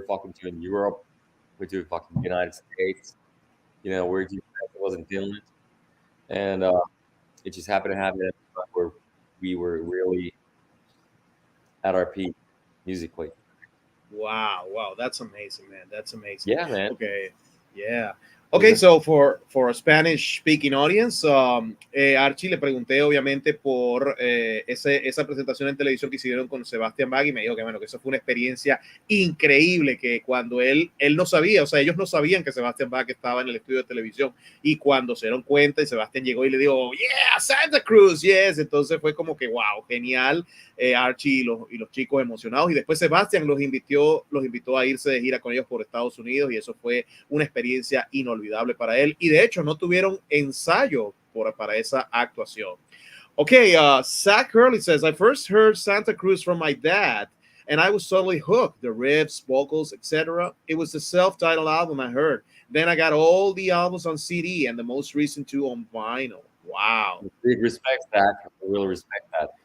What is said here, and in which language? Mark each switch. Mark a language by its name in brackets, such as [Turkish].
[English] We were fucking doing Europe. We do fucking United States. You know, we're doing festivals in Finland. And it just happened to happen where we were really at our peak musically. Wow, that's amazing, man. That's amazing. Yeah, man. Okay, yeah. Okay, so for a Spanish-speaking audience, Archie, [Spanish] le pregunté obviamente por esa presentación en televisión que hicieron con Sebastian Bach y me dijo que bueno, que eso fue una experiencia increíble, que cuando él no sabía, o sea, ellos no sabían que Sebastian Bach estaba en el estudio de televisión y cuando se dieron cuenta y Sebastian llegó y le dijo, [English] yeah, Santa Cruz, yes, [Spanish] entonces fue como que wow, genial, Archie y los chicos emocionados y después Sebastian los invitó a irse de gira con ellos por Estados Unidos y eso fue una experiencia inolvidable para él y de hecho no tuvieron ensayo para esa actuación. [English] Okay, Zach Hurley says, I first heard Santa Cruz from my dad and I was totally hooked. The riffs, vocals, etc. It was the self-titled album I heard. Then I got all the albums on CD and the most recent two on vinyl. Wow. Big respect that. I really respect that.